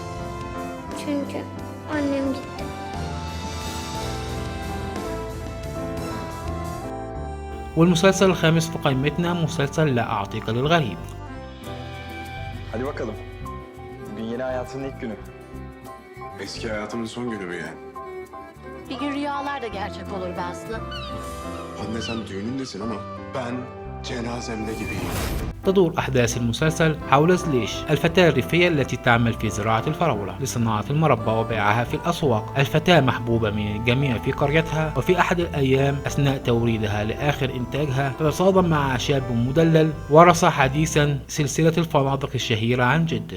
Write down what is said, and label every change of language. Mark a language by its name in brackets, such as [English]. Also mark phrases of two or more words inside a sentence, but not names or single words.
[Turkish] Çünkü annem gitti. [Arabic] والمسلسل الخامس في قائمتنا مسلسل لا أعطيك للغريب. [Turkish] Hadi bakalım. Bugün yeni hayatının ilk günü. Eski hayatımın son günü mü yani? Bir gün rüyalar da gerçek olur be Aslı. Anne sen düğünündesin ama ben cenazemde gibiyim. [Arabic] تدور أحداث المسلسل حول زليش، الفتاة الريفية التي تعمل في زراعة الفراولة لصناعة المربى وبيعها في الأسواق. الفتاة محبوبة من الجميع في قريتها، وفي أحد الأيام أثناء توريدها لآخر إنتاجها تتصادم مع شاب مدلل ورث حديثا سلسلة الفنادق الشهيرة عن جده.